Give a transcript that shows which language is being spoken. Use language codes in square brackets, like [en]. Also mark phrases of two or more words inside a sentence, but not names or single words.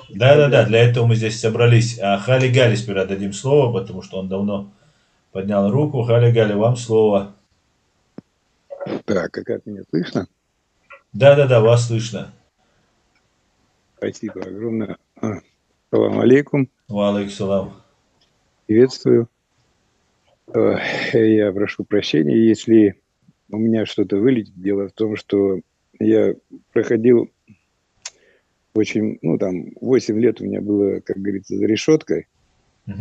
[ru] Да, для этого мы здесь собрались. А Хали Гали сперва дадим слово, потому что он давно поднял руку. Хали Гали, вам слово. Так, как меня слышно? Да, вас слышно. Спасибо огромное. [ar] سلام عليكم. وعليكم سلام. [ru] Приветствую. Я прошу прощения, если у меня что-то вылетит. Дело в том, что я проходил очень, 8 лет у меня было, как говорится, за решеткой. Угу.